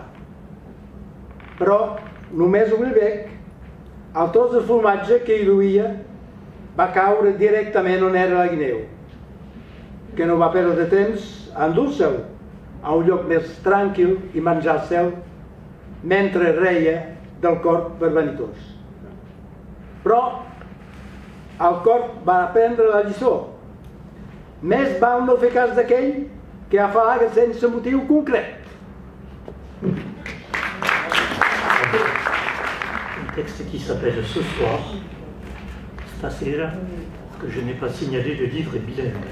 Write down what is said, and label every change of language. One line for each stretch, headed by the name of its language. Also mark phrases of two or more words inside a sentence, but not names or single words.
Catalan: Però només obrir el bec, el tros de formatge que hi duia va caure directament on era la guineu, que no va perdre temps a endur-se'l a un lloc més tranquil i menjar-se'l mentre reia del corb per vanitós. Però el corb va aprendre la lliçó. Més val no fer cas d'aquell que afalaga sense motiu concret.
French: Un texte qui s'appelle Ce soir, stasera, parce que je n'ai pas signalé le livre est bilingue.